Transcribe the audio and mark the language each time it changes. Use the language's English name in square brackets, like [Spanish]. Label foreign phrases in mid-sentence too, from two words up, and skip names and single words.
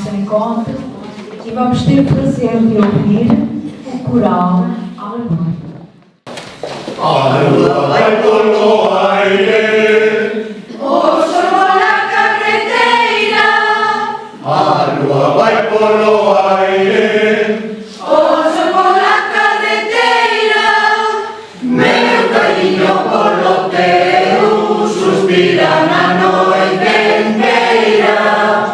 [Portuguese] encontro e vamos ter o prazer de ouvir o coral alemão. [Galician] A lua vai polo aire, o sol pola carreteira. A lua vai polo aire, o sol pola carreteira. meu cariño polo teu suspira na noite inteira.